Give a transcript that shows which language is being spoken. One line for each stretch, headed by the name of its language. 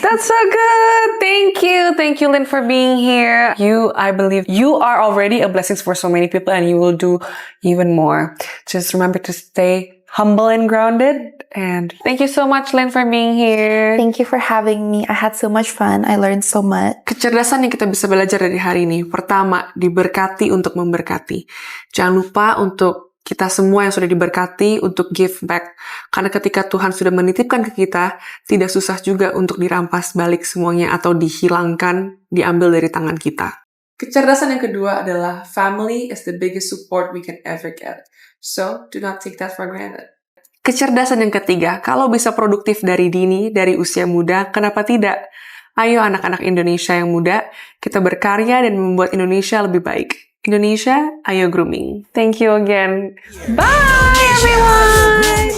English: That's so good. Thank you. Thank you, Lynn, for being here. I believe you are already a blessing for so many people, and you will do even more. Just remember to stay humble and grounded. And thank you so much, Lynn, for being here. Thank you for having me. I had so much fun. I learned so much.
Indonesian: Kecerdasan yang kita bisa belajar dari hari ini. Pertama, diberkati untuk memberkati. Jangan lupa untuk kita semua yang sudah diberkati untuk
English: give back.
Indonesian: Karena ketika Tuhan sudah menitipkan ke kita, tidak susah juga untuk dirampas balik semuanya atau dihilangkan, diambil dari tangan kita. Kecerdasan yang kedua adalah
English: family is the biggest support we can ever get. So, do not take that for granted.
Indonesian: Kecerdasan yang ketiga, kalau bisa produktif dari dini, dari usia muda, kenapa tidak? Ayo anak-anak Indonesia yang muda, kita berkarya dan membuat Indonesia lebih baik.
English: Indonesia,
Indonesian: ayo
English: grooming. Thank you again. Bye, everyone!